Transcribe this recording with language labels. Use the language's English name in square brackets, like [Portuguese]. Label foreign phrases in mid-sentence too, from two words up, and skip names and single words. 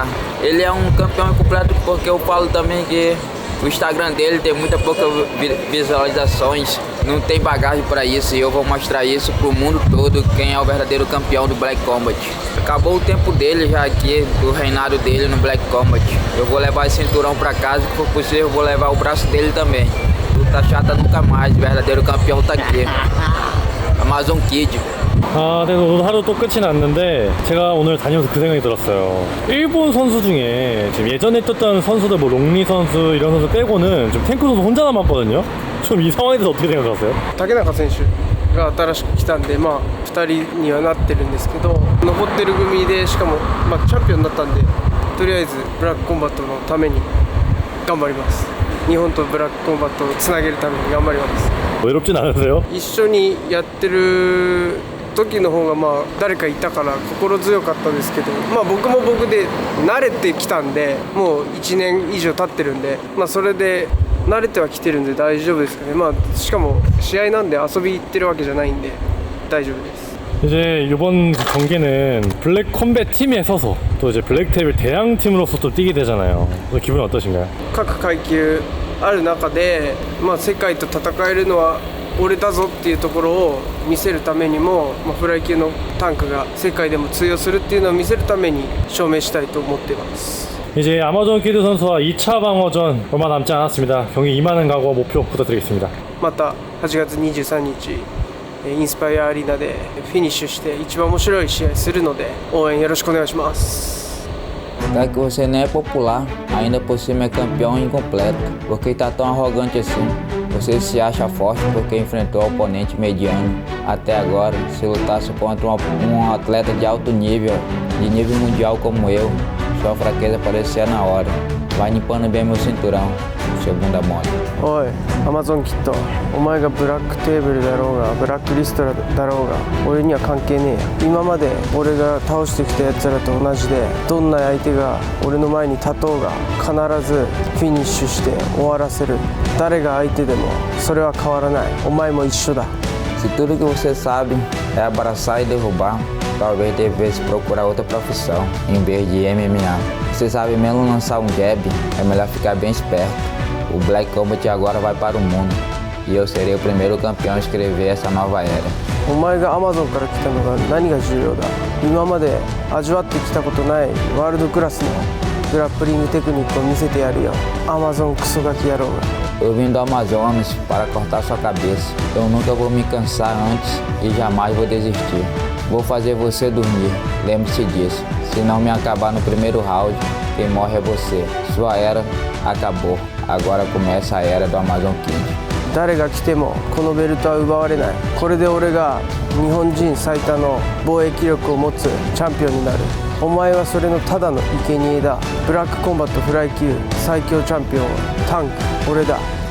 [Portuguese] Ele é um campeão incompleto porque eu falo também que o Instagram dele tem muita pouca visualizações, não tem bagagem pra isso e eu vou mostrar isso pro mundo todo, quem é o verdadeiro campeão do Black Combat. Acabou o tempo dele já aqui, do reinado dele no Black Combat. Eu vou levar esse cinturão pra casa, se for possível eu vou levar o braço dele também. Luta chata nunca mais, o verdadeiro campeão tá aqui. Amazon Kid. [Korean] 아, 네, 오늘 하루 또 끝이 났는데 제가 오늘 다니면서 그 생각이 들었어요. 일본 선수 중에 지금 예전에 뛰었던 선수들 뭐 롱리 선수 이런 선수 빼고는 좀 탱크 선수 혼자 남았거든요. 좀 이 상황에 대해서 어떻게 생각하세요? [Japanese] 竹中選手が新しく来たんで、2人にはなってるんですけど、残ってる組でしかも、チャンピオンになったんで、とりあえずブラックコンバットのために頑張ります。日本とブラックコンバットをつなげるために頑張ります。 [Korean] 외롭진 않으세요? [Japanese] 一緒にやってる時の方が誰かいたから心強かったですけど、僕も僕で慣れてきたんで、もう1年以上経ってるんで、それで慣れてはきてるんで大丈夫ですかね。しかも試合なんで遊び行ってるわけじゃないんで大丈夫です。 [Korean] 이제 이번 경기는 블랙 컴뱃 팀에 서서 또 이제 블랙 테이블 대항 팀으로서 또 뛰게 되잖아요. 기분이 어떠신가요? [Japanese] 各階級ある中で、世界と戦えるのは俺だぞっていうところを見せるためにも、フライ級のタンクが世界でも通用するっていうのを見せるために証明したいと思っています。 [Korean] 이제 아마존 키드 선수와 2차 방어전 얼마 남지 않았습니다. 경기 임하는 각오와 목표 부탁드리겠습니다. [Japanese] また8月23日インスパイアアリーナでフィニッシュして一番面白い試合するので応援よろしくお願いします。 [Portuguese] Tá que você nem é popular, ainda por cima é campeão incompleto. Por que tá tão arrogante assim? Você se acha forte porque enfrentou oponente mediano. Até agora, se lutasse contra um atleta de alto nível, de nível mundial como eu, sua fraqueza aparecia na hora. Vai limpando bem meu cinturão, seu bunda mole. [Japanese] おい、アマゾンキッド、お前がブラックテーブルだろうがブラックリストだろうが俺には関係ねえよ。今まで俺が倒してきたやつらと同じで、どんな相手が俺の前に立とうが必ずフィニッシュして終わらせる。誰が相手でもそれは変わらない。お前も一緒だ。 [Portuguese] Se tudo que você sabe é abraçar e derrubar, talvez devesse procurar outra profissão em vez de MMA. Você sabe mesmo lançar um jab, é melhor ficar bem esperto. O Black Combat agora vai para o mundo e eu serei o primeiro campeão a escrever essa nova era. [Japanese] お前がアマゾンから来たのが何が重要だ。今まで味わってきたことないワールドクラスのグラップリングテクニックを見せてやるよ。アマゾンクソガキ野郎が。 [Portuguese] Eu vim do Amazonas para cortar sua cabeça. Eu nunca vou me cansar antes e jamais vou desistir. Vou fazer você dormir, lembre-se disso. Se não me acabar no primeiro round, quem morre é você. Sua era acabou. Agora começa a era do Amazon King. [Japanese] 誰が来てもこのベルトは奪われない。これで俺が日本人最多の防衛記録を持つチャンピオンになる。お前はそれのただの生贄だ。ブラックコンバットフライ級最強チャンピオンはタンク、俺だ。